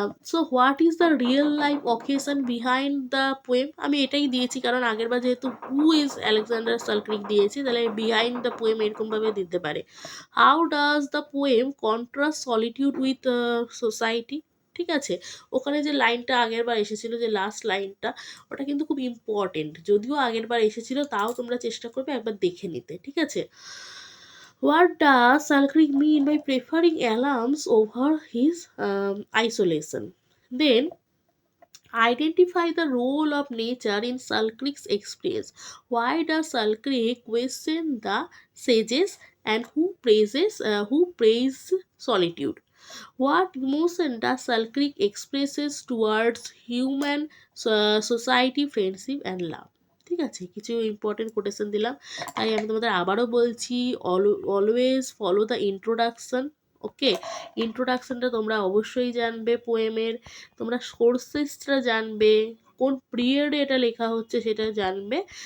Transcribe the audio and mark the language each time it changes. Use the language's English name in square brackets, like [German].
[English] so what is the real life occasion behind the poem, [Bangla] আমি এটাই দিয়েছি কারণ আগেরবার যেহেতু [English] who is Alexander Selkirk [Bangla] দিয়েছি, তাহলে [English] behind the poem [Bangla] এরকমভাবে দিতে পারে। [English] How does the poem contrast solitude with society. [Bangla] ঠিক আছে, ওখানে যে লাইনটা আগেরবার এসেছিলো, যে লাস্ট লাইনটা, ওটা কিন্তু খুব ইম্পর্টেন্ট, যদিও আগেরবার এসেছিলো তাও তোমরা চেষ্টা করবে একবার দেখে নিতে। ঠিক আছে, [English] what does Salkrieg mean by preferring alarms over his isolation? Then identify the role of nature in Salkrieg's experience. Why does Salkrieg question the sages and who praise solitude? What emotion does Salkrieg expresses towards human society, friendship and love? [Bangla] ঠিক আছে, কিছু important quotation দিলাম। তাই আমি তোমাদের আবারও বলছি, [English] Always follow the introduction. [Bangla] ওকে, ইন্ট্রোডাকশনটা তোমরা অবশ্যই জানবে পোয়েমের, তোমরা সোর্সেসটা জানবে, কোন পিরিয়ডে এটা লেখা হচ্ছে সেটা জানবে।